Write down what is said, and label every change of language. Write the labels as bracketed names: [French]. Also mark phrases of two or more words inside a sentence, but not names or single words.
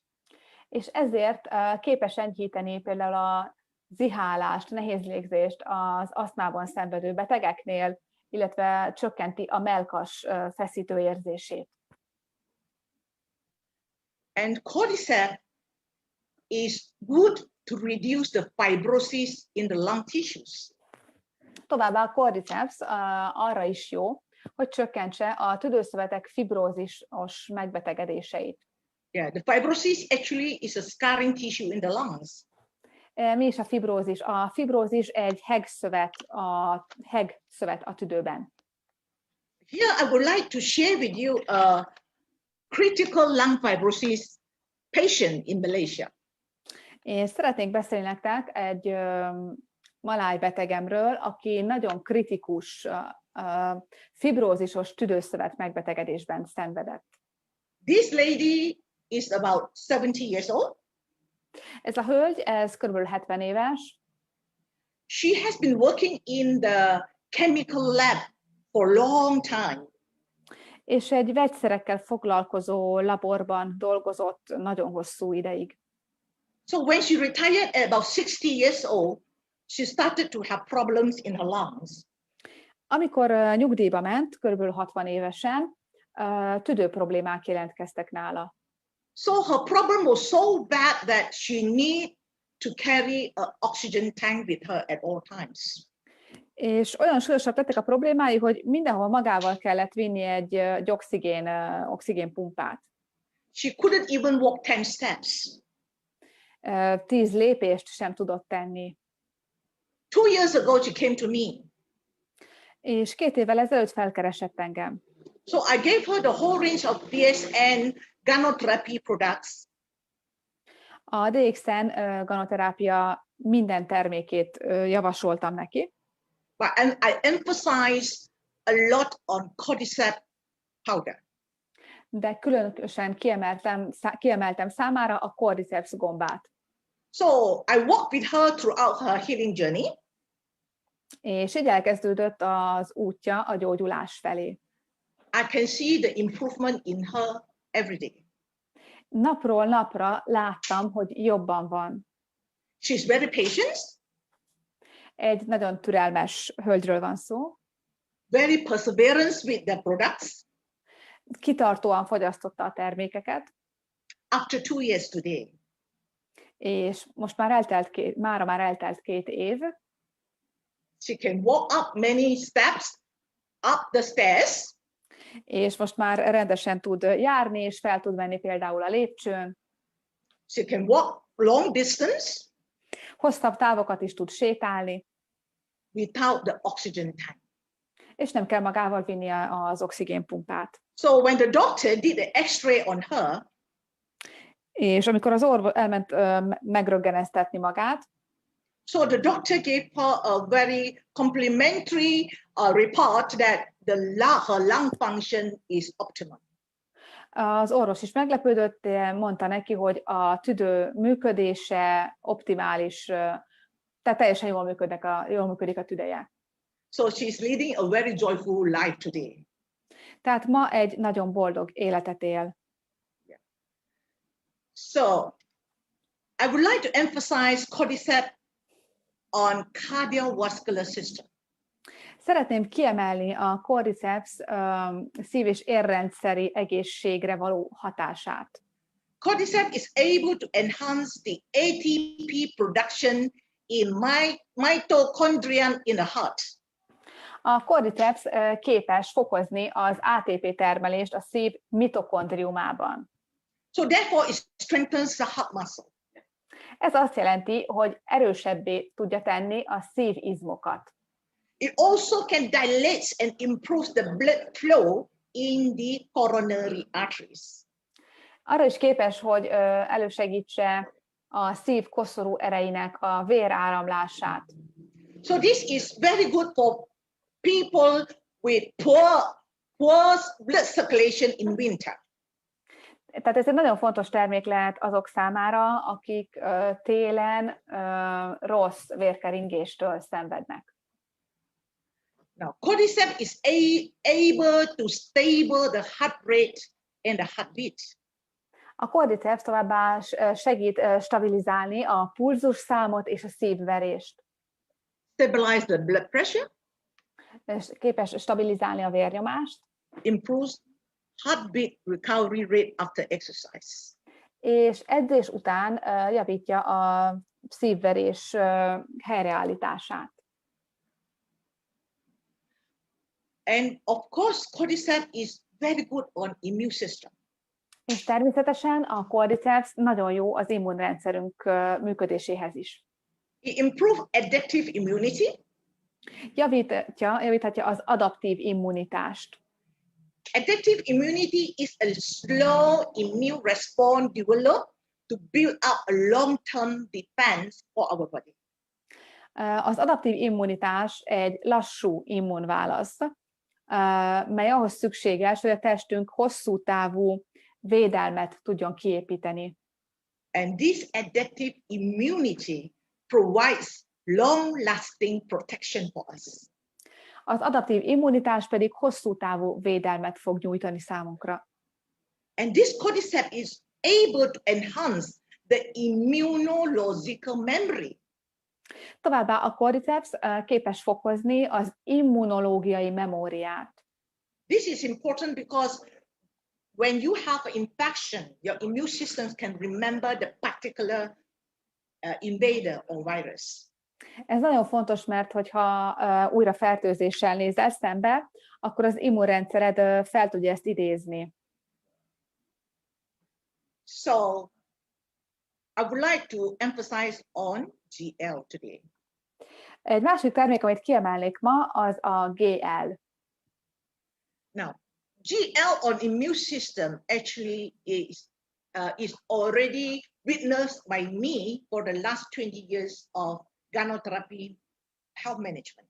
[Hungarian] És ezért képes enyhíteni például a zihálást, nehéz légzést az asztmában szenvedő betegeknél, illetve csökkenti a mellkas feszítő érzését. [English] And cordyceps is good to reduce the fibrosis in the lung tissues. [Hungarian] Továbbá a cordyceps arra is jó, hogy csökkentse a tüdőszövetek fibrózisos megbetegedéseit. [English] Yeah, the fibrosis actually is a scarring tissue in the lungs. [Hungarian] Mi is a fibrózis? A fibrózis egy hegszövet a tüdőben. [English] Here I would like to share with you a critical lung fibrosis patient in Malaysia. [Hungarian] Én szeretnék beszélni nektek egy maláj betegemről, aki nagyon kritikus fibrózisos tüdőszövet megbetegedésben szenvedett. [English] This lady is about 70 years old. [Hungarian] Ez a hölgy, ez kb. 70 éves. [English] She has been working in the chemical lab for a long time. [Hungarian] És egy vegyszerekkel foglalkozó laborban dolgozott nagyon hosszú ideig. [English] So when she retired at about 60 years old, she started to have problems in her lungs. [Hungarian] Amikor nyugdíjba ment, kb. 60 évesen, tüdőproblémák jelentkeztek nála. [English] So her problem was so bad that she needed to carry an oxygen tank with her at all times. [Hungarian] És olyan súlyosak lettek a problémái, hogy mindenhol magával kellett vinni egy oxigénpumpát. [English] She couldn't even walk 10 steps. [Hungarian] 10 lépést sem tudott tenni. [English] 2 years ago, she came to me. [Hungarian] És 2 évvel ezelőtt felkeresett engem. [English] So I gave her the whole range of DXN gynotherapy products. [Hungarian] A DXN ganoterápia minden termékét javasoltam neki. [English] And I emphasized a lot on cordyceps powder. [Hungarian] De különösen kiemeltem számára a cordyceps gombát. [English] So I walked with her throughout her healing journey. [Hungarian] És így elkezdődött az útja a gyógyulás felé. [English] I can see the improvement in her every day. [Hungarian] Napról napra láttam, hogy jobban van. [English] She's very patient, [Hungarian] Egy nagyon türelmes hölgyről van szó, [English] very perseverance with the products. [Hungarian] kitartóan fogyasztotta a termékeket, [English] After 2 years today, [Hungarian] és most már már eltelt 2 év, [English] she can walk up many steps, up the stairs. [Hungarian] és most már rendesen tud járni, és fel tud menni például a lépcsőn, [English] She can walk long distance [Hungarian] hosszabb távokat is tud sétálni, [English] without the oxygen tank. [Hungarian] és nem kell magával vinni az oxigénpumpát. [English] So when the doctor did an X-ray on her, [Hungarian] És amikor az orvos elment megröggeneztetni magát, [English] so the doctor gave her a very complimentary report that her lung function is optimal. [Hungarian] az orvos is meglepődött, mondta neki, hogy a tüdő működése optimális, tehát teljesen jól működik a tüdeje. [English] So she's leading a very joyful life today. [Hungarian] Tehát ma egy nagyon boldog életet él. [English] So I would like to emphasize cordyceps on cardiovascular system. [Hungarian] Szeretném kiemelni a cordyceps szív- és érrendszeri egészségre való hatását. [English] Cordyceps is able to enhance the ATP production in mitochondria in the heart. [Hungarian] A cordyceps képes fokozni az ATP termelést a szív mitokondriumában. [English] So therefore it strengthens the heart muscle. [Hungarian] Ez azt jelenti, hogy erősebbé tudja tenni a szívizmokat. [English] It also can dilate and improve the blood flow in the coronary arteries. [Hungarian] Arra is képes, hogy elősegítse a szív koszorú erejének a véráramlását. [English] So this is very good for people with poor blood circulation in winter. [Hungarian] Tehát ez egy nagyon fontos termék lehet azok számára, akik télen rossz vérkeringéstől szenvednek. [English] Now, cordyceps is able to stable the heart rate and the heartbeat. [Hungarian] A cordyceps továbbá segít stabilizálni a pulzusszámot és a szívverést. [English] Stabilize the blood pressure. [Hungarian] És képes stabilizálni a vérnyomást. [English] Improves heartbeat recovery rate after exercise. [Hungarian] És edzés után javítja a szívverés helyreállítását. [English] And of course, cordyceps is very good on immune system. [Hungarian] És természetesen a cordyceps nagyon jó az immunrendszerünk működéséhez is. [English] It improves adaptive immunity. [Hungarian] Javíthatja az adaptív immunitást. [English] Adaptive immunity is a slow immune response developed to build up a long-term defense for our body. [Hungarian] Az adaptív immunitás egy lassú immunválasz, mely ahhoz szükséges, hogy a testünk hosszú távú védelmet tudjon kiépíteni. [English] And this adaptive immunity provides long-lasting protection for us. [Hungarian] Az adaptív immunitás pedig hosszú távú védelmet fog nyújtani számunkra. [English] And this cordyceps is able to enhance the immunological memory. [Hungarian] Továbbá a cordyceps képes fokozni az immunológiai memóriát. [English] This is important because when you have an infection, your immune system can remember the particular invader or virus. [Hungarian] Ez nagyon fontos, mert hogyha újra fertőzéssel nézel szembe, akkor az immunrendszered fel tudja ezt idézni. [English] So I would like to emphasize on GL today. [Hungarian] Egy másik termék, amit kiemelnék ma, az a GL. [English] Now, GL on immune system actually is already witnessed by me for the last 20 years of gynotherapy health management.